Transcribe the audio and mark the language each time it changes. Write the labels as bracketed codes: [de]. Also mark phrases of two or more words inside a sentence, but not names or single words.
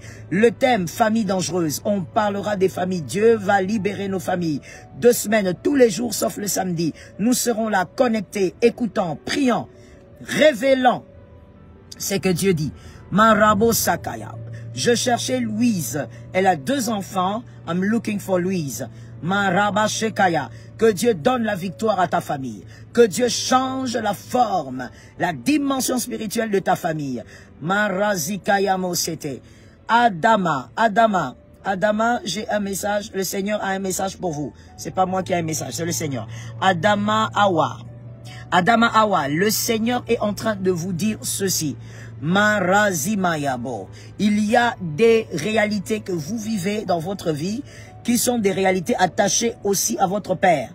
[fr] Le thème, famille dangereuse. On parlera des familles. Dieu va libérer nos familles. 2 semaines, tous les jours, sauf le samedi. Nous serons là, connectés, écoutant, priant, révélant ce que Dieu dit. Marabosakaya. Je cherchais Louise. Elle a 2 enfants. [en] I'm looking for Louise. Marabashekaya. [fr] Que Dieu donne la victoire à ta famille. Que Dieu change la forme, la dimension spirituelle de ta famille. Marazikaya Mosete. Adama, j'ai un message. Le Seigneur a un message pour vous. C'est pas moi qui ai un message, c'est le Seigneur. Adama Awa, le Seigneur est en train de vous dire ceci. Marazimayabo. Il y a des réalités que vous vivez dans votre vie qui sont des réalités attachées aussi à votre père.